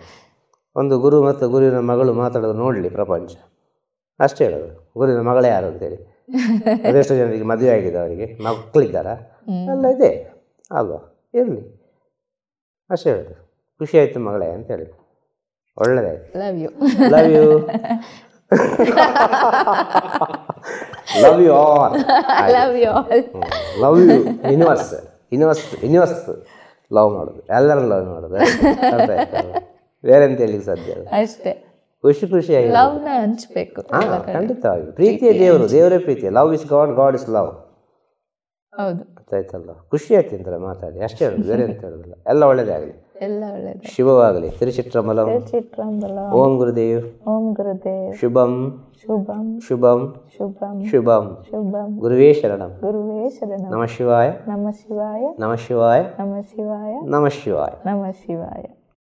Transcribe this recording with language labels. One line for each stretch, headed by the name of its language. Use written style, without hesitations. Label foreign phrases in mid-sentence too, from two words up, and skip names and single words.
Kannada: ಒಂದು ಗುರು ಮತ್ತು ಗುರುವಿನ ಮಗಳು ಮಾತಾಡೋದು ನೋಡಲಿ ಪ್ರಪಂಚ, ಅಷ್ಟೇ ಹೇಳೋದು. ಗುರುವಿನ ಮಗಳೇ ಯಾರು ಅಂತೇಳಿ. ಅದೆಷ್ಟು ಜನರಿಗೆ ಮದುವೆ ಆಗಿದೆ, ಅವರಿಗೆ ಮಕ್ಕಳಿದ್ದಾರಾ? ಎಲ್ಲ ಇದೆ ಅಲ್ವಾ? ಇರಲಿ, ಅಷ್ಟೇ ಹೇಳೋದು. ಖುಷಿ ಆಯಿತು ಮಗಳೇ ಅಂತೇಳಿ. ಒಳ್ಳೆದಾಯ್ತು.
English: love you. love you. love you all. love you all. love you universe
Kannada: ಲವ್ ಮಾಡೋದು, ಎಲ್ಲರೂ ಲವ್ ಮಾಡೋದು. ಅರ್ಥ ಆಯ್ತಲ್ಲ? ಬೇರೆ ಅಂತ ಹೇಳಿಕ್ಕೆ ಸಾಧ್ಯ ಇಲ್ಲ. ಅಷ್ಟೇ. ಖುಷಿಯಾಗಿ ಲವ್ನ ಹಂಚ್ಬೇಕು. ಖಂಡಿತವಾಗಿ. ಪ್ರೀತಿಯೇ ದೇವರೇ ಪ್ರೀತಿ.
English: love is God, God is love.
Kannada: ಹೌದು. ಅರ್ಥ ಆಯ್ತಲ್ಲ? ಖುಷಿ ಆಯ್ತು ಅಂತಾರೆ ಮಾತಾಡಿ, ಅಷ್ಟೇ ಹೇಳೋದು. ಬೇರೆ ಅಂತ ಹೇಳೋದಿಲ್ಲ. ಎಲ್ಲ ಒಳ್ಳೇದಾಗಲಿ, ಎಲ್ಲ ಒಳ್ಳೇದು. ಶುಭವಾಗಲಿ. ತಿರುಚಿಟ್ರಂಬಲಂ.
Sanskrit: ಓಂ ಗುರುದೇವ್.
Kannada: ಓಂ ಗುರುದೇವ್. ಶುಭಂ ಶುಭಂ ಶುಭಂ ಶುಭಂ ಶುಭಂ. ಶುಭಂ.
Sanskrit: ಗುರುವೇ ಶರಣಂ. ಗುರುವೇ ಶರಣಂ. ನಮಃ ಶಿವಾಯ. ನಮಃ ಶಿವಾಯ. ನಮಃ ಶಿವಾಯ. ನಮಃ ಶಿವಾಯ. ನಮಃ ಶಿವಾಯ. ನಮಃ ಶಿವಾಯ.